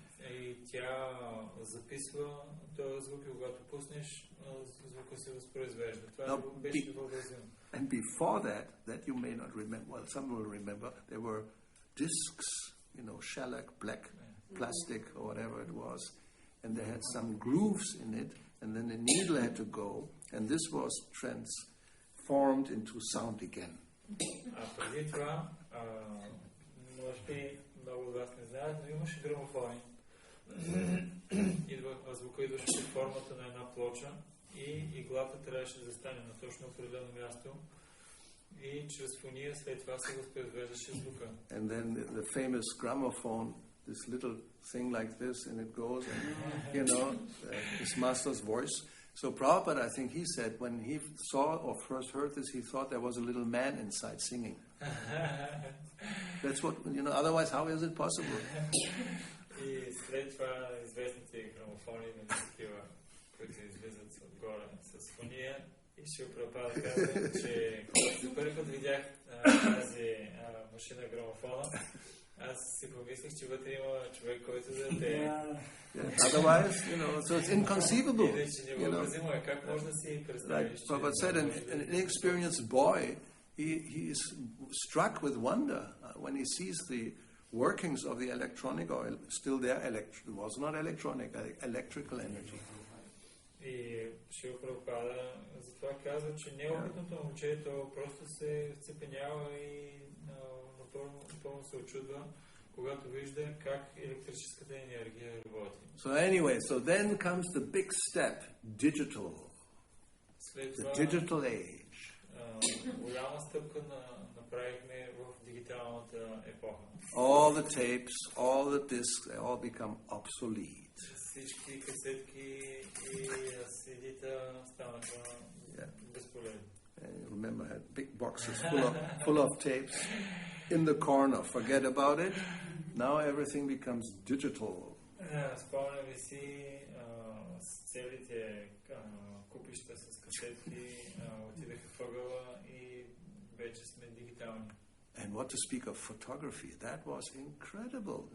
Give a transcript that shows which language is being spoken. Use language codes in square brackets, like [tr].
[bg] И тя записва този звук и когато пуснеш, звука се възпроизвежда. Това беше въвезено. [en] And before that you may not remember, well, some will remember, there were discs, shellac, black plastic or whatever it was, and they had some grooves in it, and then the needle had to go, and this was transformed into sound again. [bg] Преди това, може би много от вас не знаят, но имаше грамофони. Звука идваше под формата на една плоча и иглата трябваше да застане на точно определено място и чрез фония след това се възпроизвеждаше звука. [en] And then the famous gramophone, this little thing like this, and it goes, and his master's voice. So Prabhupada, I think he said, when he saw or first heard this, he thought there was a little man inside singing. That's what, otherwise how is it possible? [bg] И след това известните грамофони, такива, които излизат отгоре с фония, и ще Прабхупада казва, че когато за първи път видях тази машина грамофона, аз си помислих, че вътре има човек, който да пее. [en] Otherwise, so it's inconceivable. [bg] Иначе невъобразимо е. Как може да си представиш? [en] Like Prabhupada said, an inexperienced boy, he is struck with wonder when he sees the workings of the electronic, or still there, it was not electronic, electrical energy. [bg] И Шрила Прабхупада затова казва, че неопитното момчето просто се вцепенява и напълно се очудва, когато вижда как електрическата енергия работи. [en] So anyway, so then comes the big step, digital, the digital age. [bg] Голяма стъпка направихме в дигиталната епоха. [en] All the tapes, all the discs, they all become obsolete. [bg] Всички касетки и CD-та станаха безполезни. [en] Remember, I had big boxes full of tapes in the corner. Forget about it. Now everything becomes digital. [bg] Спомням ли си целите купища с касетки, отидаха в ъгъла и вече сме дигитални. [en] And what to speak of photography? That was incredible.